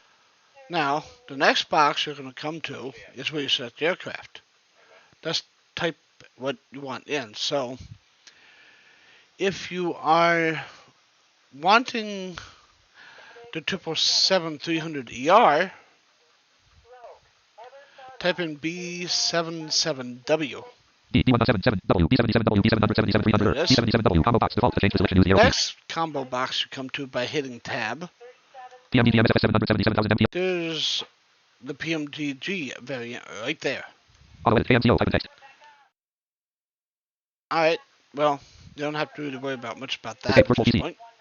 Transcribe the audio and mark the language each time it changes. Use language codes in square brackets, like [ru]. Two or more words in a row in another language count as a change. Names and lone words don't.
[en] Now, the next box you're going to come to is where you select the aircraft. Just type what you want in. So, if you are wanting the 777-300ER, type in B77W. D177W, B77W, B777-300, B77W, combo box default to change the selection. Use the arrow keys. Next combo box you come to by hitting tab. PMDG MSFS 777,000 MT. There's the PMDG variant right there. Auto edit KMCO type of text. Alright, well, you don't have to really worry about much about that at this point.